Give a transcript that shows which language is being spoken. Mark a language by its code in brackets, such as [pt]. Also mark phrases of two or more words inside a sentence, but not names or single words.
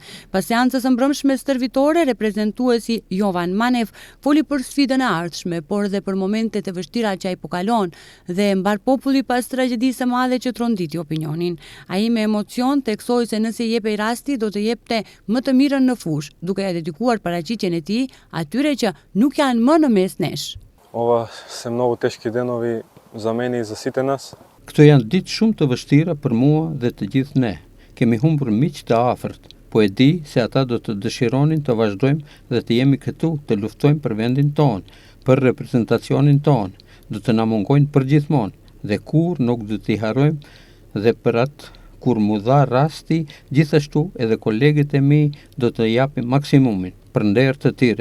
[sq] Pas seancës së mbrëmshme stërvitore, reprezentuesi Jovan Manev foli për sfidën e ardhshme, por dhe për momentet e vështira që ai po kalon dhe mbar populli pas tragjedisë së madhe që tronditi opinionin. Ai me emocion theksoi se nëse i jepej rasti do të jepte më të mirën në fushë, duke ia dedikuar paraqitjen e tij atyre që nuk janë më në mes nesh. [mk] Ова се много тешки денови за мене и за сите нас. [sq] Këto janë ditë shumë të vështira për mua dhe të gjithë ne. Kemi humbur miq të afërt, po e di se ata do të dëshironin të vazhdojmë dhe të jemi këtu të luftojmë për vendin tonë, për reprezentacionin tonë. Do të na mungojnë përgjithmonë dhe kur nuk do t'i harrojmë dhe për atë kur mu dha rasti, gjithashtu edhe kolegët e mi do të japim maksimumin për nder të tyre.